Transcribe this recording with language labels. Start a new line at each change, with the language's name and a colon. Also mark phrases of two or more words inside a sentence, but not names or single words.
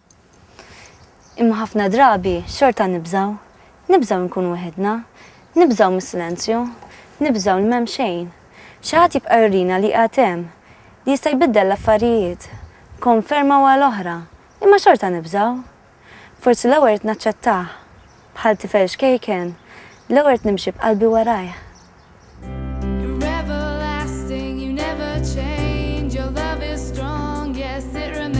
Maltese: Imma ħafna drabi xorta nibżgħu nkunu waħedna, nibżgħu mis-silenzju, nibżgħu li m'hemm xejn. Xi ħadd jibqa' jurina li qiegħed hemm, li jista' jbiddel l-affarijiet, konferma wara l-oħra, imma xorta nibżgħu. Forsi l-ewwel qed naċċettah bħal tifel xkejken, l-ewwel qed nimxi b'qalbi warajh.
English: You're everlasting, you never change, your love is strong, yes it